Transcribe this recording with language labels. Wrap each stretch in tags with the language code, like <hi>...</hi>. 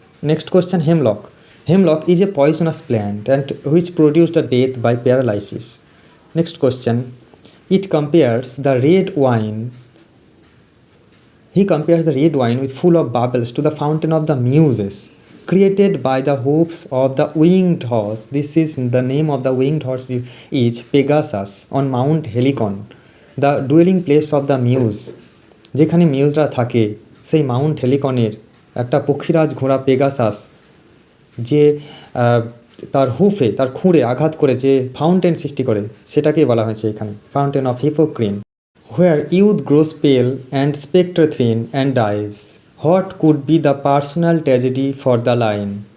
<en>Next question, hemlock is a poisonous plant and which produced the death by paralysis. Next question, it compares the red wine, he compares the red wine with full of bubbles to the fountain of the muses created by the hopes of the winged horse. This is the name of the winged horse is Pegasus on Mount Helicon, the dwelling place of the muse.</en> <bn>যেখানে মিউজরা থাকে সেই Mount হেলিকনের একটা পক্ষীরাজ ঘোড়া Pegasus যে তার হুফে তার খুঁড়ে আঘাত করে যে ফাউন্টেন সৃষ্টি করে সেটাকেই বলা হয়েছে এখানে fountain of হিপোক্রিন।</bn> <en>Where youth grows pale and spectre thin and dies, what could be the personal tragedy for the line?</en>